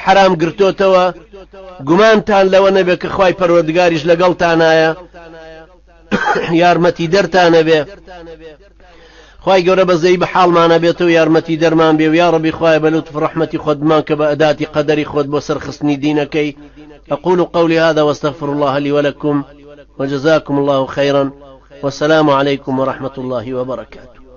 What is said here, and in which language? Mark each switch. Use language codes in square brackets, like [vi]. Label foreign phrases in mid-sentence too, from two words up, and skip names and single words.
[ckb] حرام گرتوتەوە گومانتان لەوە نەبێ کە خوای پەروەردگاریش لەگەڵتانایە یارمەتی دەرتانە بێ خوای گەورە بەزەی بە حاڵمانە بێتەوە یارمەتی دەرمان بێ و یا ڕەبی خوای بەلوتف ڕەحمەتی خۆت بمان کە بە ئەداتی قەدەری خۆت بۆ سەرخستنی دینەکەی [ar] أقول قولي هذا واستغفر الله لي ولكم وجزاكم الله خيرا والسلام عليكم ورحمة الله وبركاته.